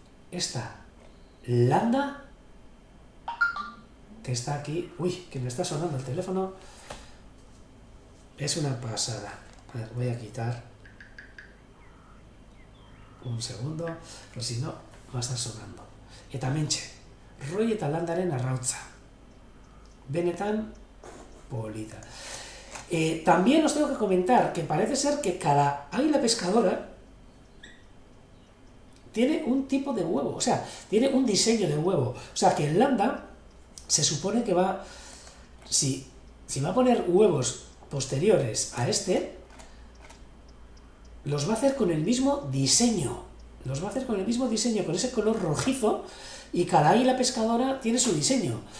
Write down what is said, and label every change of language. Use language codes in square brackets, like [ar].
[es] Esta Landa que está aquí, que me está sonando el teléfono, es una pasada. A ver, voy a quitar un segundo, pero si no, va a estar sonando. [eu] Eta mentxe, Roy eta Landaren arrautza. Benetan polita. [es] También os tengo que comentar que parece ser que cada águila pescadora tiene un tipo de huevo, o sea, tiene un diseño de huevo. O sea, que el Landa se supone que si va a poner huevos posteriores a este, los va a hacer con el mismo diseño, con ese color rojizo, y cada águila pescadora tiene su diseño.